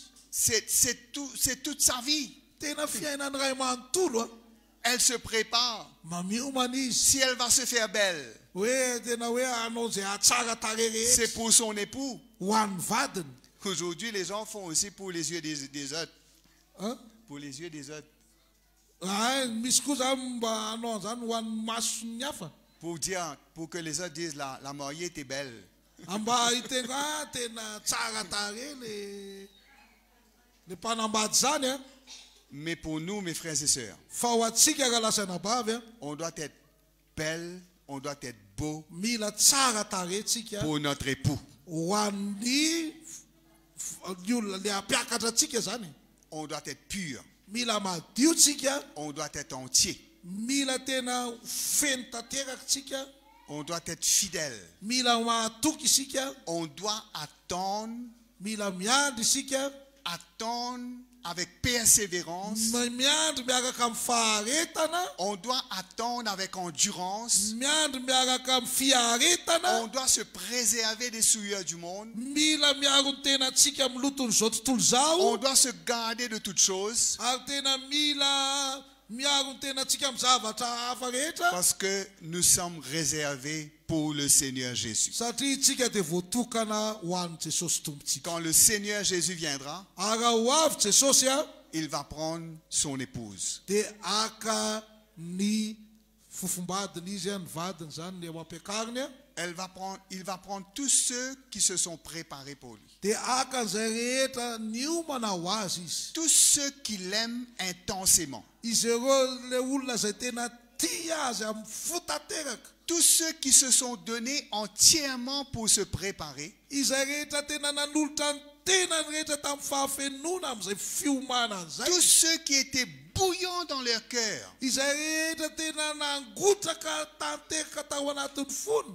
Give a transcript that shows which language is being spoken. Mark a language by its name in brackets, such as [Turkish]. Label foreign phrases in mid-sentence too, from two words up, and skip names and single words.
[French] C'est toute sa vie. [Malagasy] Tena fiainany ray manontolo a. [French] Elle se prépare. [Malagasy] Mamiomana izy. [French] Si elle va se faire belle, [Malagasy] Hoe tena hoe hanao zay atsara tarehy rehetra [French] c'est pour son époux. [Malagasy] ho an'ny vadiny. [French] Aujourd'hui, les gens font aussi pour les yeux des autres. Hein? Pour les yeux des autres. [Malagasy] Misy koa zany mba hanao zany ho an'ny mason'ny hafa. [French] Pour que les autres disent la mariée était belle. [Malagasy] Mba hitena tena tsara tarehy le mpanambady zany a. [French] Mais pour nous, mes frères et sœurs, [Malagasy] Fa ho antsika rahalasana bavy a. [French] on doit être belle, on doit être beau [Malagasy] Mila tsara tarehy tsika [French] pour notre époux. [Malagasy] ho an'ny ny olona le hampiakatra atsika zany. [French] On doit être pur. [Malagasy] Mila madio tsika. [French] On doit être entier. [Malagasy] Mila tena feno tanteraka tsika. [French] On doit être fidèle. [Malagasy] Mila mahatoky isika. [French] On doit attendre [Malagasy] Mila miandry isika. [French] avec persévérance. [Malagasy] Miandry miaraka amin'ny faharetana. [French] On doit attendre avec endurance. [Malagasy] Miandry miaraka amin'ny fiaretana. [French] On doit se préserver des souillures du monde. [Malagasy] Mila miaro ny tena tsika amin'ny loton'izao tontolo zao. [French] On doit se garder de toutes choses. [Malagasy] Ary tena mila miaro ny tena tsika amin'ny zavatra hafa rehetra. [French] Parce que nous sommes réservés pour le Seigneur Jésus. [Malagasy] Satria tsika dia voatokana ho an'i Jesosy tompontsika. [French] Quand le Seigneur Jésus viendra, [Malagasy] Ary raha ho avy Jesosy a. [French] il va prendre son épouse. [Malagasy] Dia aka ny fofombadiny izy a, ny vadiny zany le mampiakariny a. [French] Il va prendre tous ceux qui se sont préparés pour lui. [Malagasy] Dia aka an'izay rehetra niomana ho azy izy. [French] Tous ceux qui l'aiment intensément. [Malagasy] Izy ireo le olona zay tena tia azy amin'ny fo tanteraka. [French] Tous ceux qui se sont donnés entièrement pour se préparer. [Malagasy] Izay rehetra tena nanolotra ny tenany rehetra tamin'ny fahafenona amin'izay fiomana an'izay. [French] Tous ceux qui étaient bouillants dans leur cœur. [Malagasy] Izay rehetra tena nangotraka tanteraka tao anatin'ny fony.